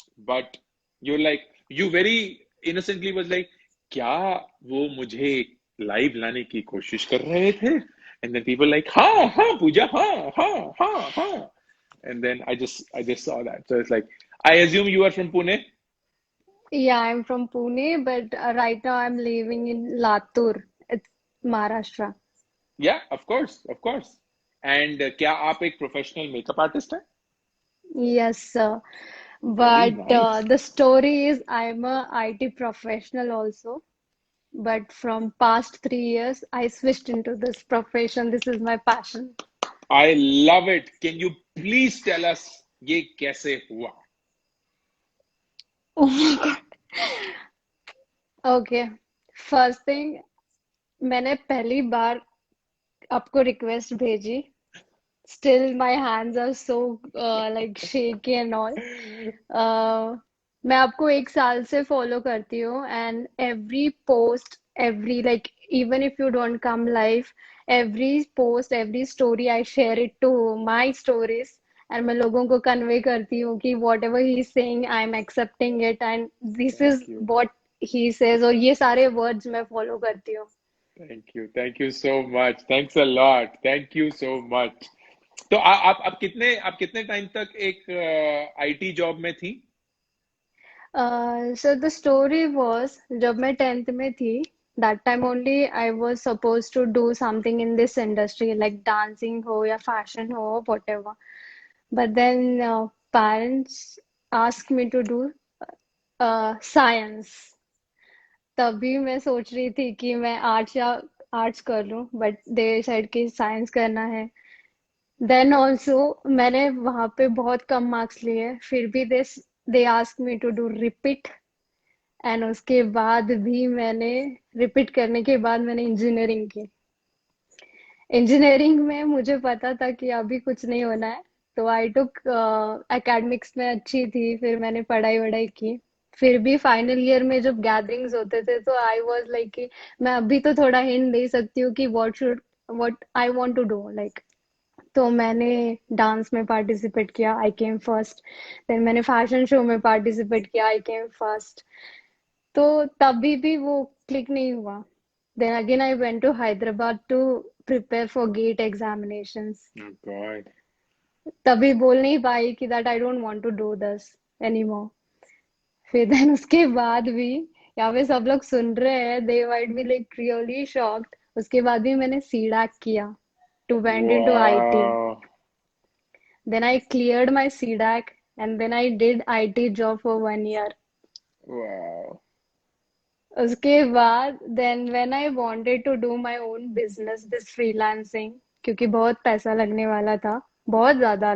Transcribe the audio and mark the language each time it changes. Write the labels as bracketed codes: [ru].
[en] But you're like, you very innocently was like, [hi] क्या वो मुझे लाइव लाने की कोशिश कर रहे थे? [en] And then people like, हाँ हाँ पूजा हाँ हाँ हाँ हाँ. And then I just saw that. So it's like, I assume you are from Pune. Yeah, I'm from Pune, but right now I'm living in Latur. It's Maharashtra. Yeah, of course, of course. [hi] And क्या आप एक professional makeup artist हैं? [en] Yes, sir. Very But nice. the story is I'm a IT professional also. But from past 3 years, I switched into this profession. This is my passion. I love it. Can you please tell us [hi] ये कैसे हुआ? [en] Oh my God. Okay. First thing, [hi] मैंने पहली बार आपको request भेजी. [en] Still, my hands are so like shaky and all. [hi] मैं आपको 1 साल से फॉलो करती हूँ [en] and every post, every like even if you don't come live, every post, every story I share it to my stories and [hi] मैं लोगों को convey करती हूँ कि [en] whatever he is saying, I'm accepting it and this is Thank you. what he says [hi] और ये सारे words मैं follow करती हूँ. [en] Thank you. Thank you so much. Thanks a lot. Thank you so much. [hi] तो आप कितने टाइम तक एक आईटी जॉब में थी? [en] So the story was [hi] जब मैं 10th में थी, [en] that time only I was supposed to do something in this industry like dancing हो या fashion हो whatever. But then parents asked me to do science. [hi] तभी मैं सोच रही थी कि मैं आर्ट्स कर लूं, [en] but they said [hi] कि साइंस करना है. Then also मैंने वहां पे बहुत कम मार्क्स लिए, फिर भी [en] they asked me to do repeat [hi] and उसके बाद भी मैंने रिपीट करने के बाद मैंने इंजीनियरिंग की. इंजीनियरिंग में मुझे पता था कि अभी कुछ नहीं होना है, तो आई टुक एकेडमिक्स में अच्छी थी, फिर मैंने पढ़ाई वढ़ाई की. फिर भी फाइनल ईयर में जब गैदरिंग्स होते थे तो आई वाज लाइक कि मैं अभी तो थोड़ा हिंट दे सकती हूँ कि what I want to do like. तो मैंने डांस में पार्टिसिपेट किया, [en] I came first. [hi] देन मैंने फैशन शो में पार्टिसिपेट किया, [en] I came first. [hi] तो तभी भी वो क्लिक नहीं हुआ. [en] Then again I went to Hyderabad to prepare for GATE examinations. Oh God. [hi] तभी बोल नहीं पाई कि [en] that I don't want to do this anymore. [hi] फिर then उसके बाद भी यहाँ पे सब लोग सुन रहे हैं, [en] they might be like really shocked. [hi] उसके बाद भी मैंने CDAC किया to went into IT. [en] Wow. Then I cleared my CDAC and then I did IT job for 1 year. Wow. उसके बाद then when I wanted to do my own business, this freelancing, [hi] क्योंकि बहुत पैसा लगने वाला था, बहुत ज्यादा.